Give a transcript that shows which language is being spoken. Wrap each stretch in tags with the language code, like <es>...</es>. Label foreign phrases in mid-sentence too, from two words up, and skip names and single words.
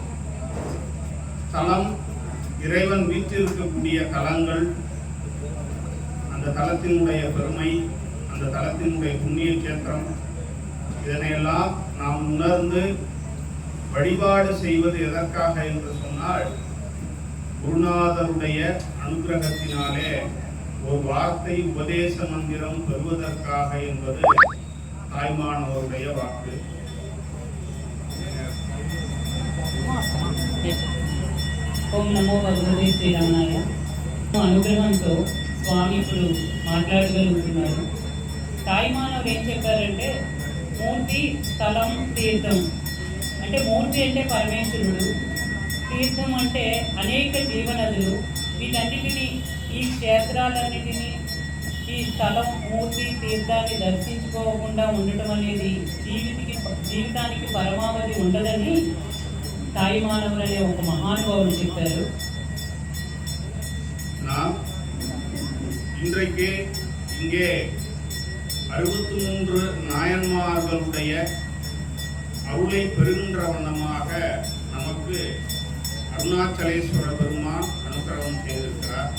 <ta>தலம் இறைவன் வீற்றிருக்கக்கூடிய தலங்கள், அந்த தலத்தினுடைய பெருமை, அந்த தலத்தினுடைய புண்ணிய கேத்திரம், இதனையெல்லாம் நாம் உணர்ந்து வழிபாடு செய்வது எதற்காக என்று சொன்னால் குருநாதருடைய அனுகிரகத்தினாலே ஒரு வார்த்தை உபதேச மந்திரம் பெறுவதற்காக என்பது தாய்மானவருடைய వాక్కు.</ta> <sa>ఓం నమో భగవతే శ్రీరామాయ.</sa> <te>అనుగ్రహంతో స్వామి ఇప్పుడు మాట్లాడగలుగుతున్నారు. తాయిమానవుడు ఏం చెప్పారంటే మూర్తి స్థలం తీర్థం అంటే మూర్తి అంటే పరమేశ్వరుడు, తీర్థం అంటే అనేక జీవనదులు, వీటన్నిటినీ ఈ క్షేత్రాలన్నిటినీ ఈ స్థలం మూర్తి తీర్థాన్ని దర్శించుకోకుండా ఉండటం అనేది జీవితానికి పరమావధి ఉండదని தாய்மானவர் అనే ఒక మహానుభావుడు చెప్పారు.</te> <ta>இன்றைக்கு இங்கே 63 நாயன்மார்களுடைய அருளை பெறுகின்ற வண்ணமாக நமக்கு அருணாச்சலேஸ்வர பெருமான் அனுகிரகம் செய்திருக்கிறார்.</ta>